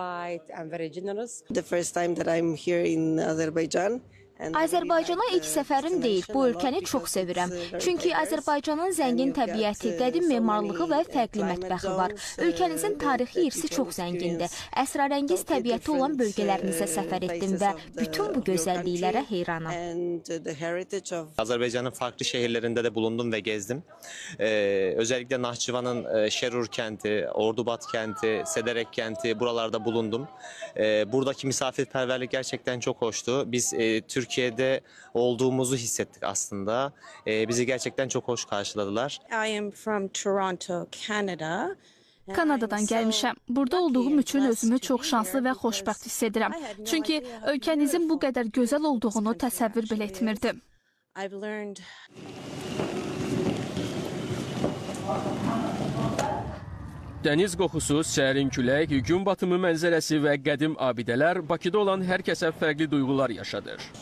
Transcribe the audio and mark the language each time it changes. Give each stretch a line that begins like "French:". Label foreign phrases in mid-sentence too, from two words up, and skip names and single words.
Azerbaijani: Azərbaycana ilk səfərim deyil, bu ölkəni çox sevirəm. Çünki Azərbaycanın zəngin təbiəti, qədim memarlığı və fərqli mətbəxi var. Ölkənizin tarixi irsi çox zəngindir. Əsrarəngiz təbiəti olan bölgələrinizə səfər etdim və bütün bu gözəlliklərə heyranam.
Turkish: Azerbaycan'ın farklı şehirlerinde de bulundum ve gezdim. Özellikle Nahçıvan'ın Şerur kenti, Ordubat kenti, Sederek kenti buralarda bulundum. Buradaki misafirperverlik gerçekten çok hoştu. Biz Türkiye'de olduğumuzu hissettik aslında. Bizi gerçekten çok hoş karşıladılar.
English: I am from Toronto, Canada.
Azerbaijani: Kanadadan gəlmişəm. Burada olduğum üçün özümü çox şanslı və xoşbəxt hiss edirəm. Çünki ölkənizin bu qədər gözəl olduğunu təsəvvür belə etmirdim. Dəniz qoxusu, sərin külək, gün batımı mənzərəsi və qədim abidələr Bakıda olan hər kəsə fərqli duyğular yaşadır.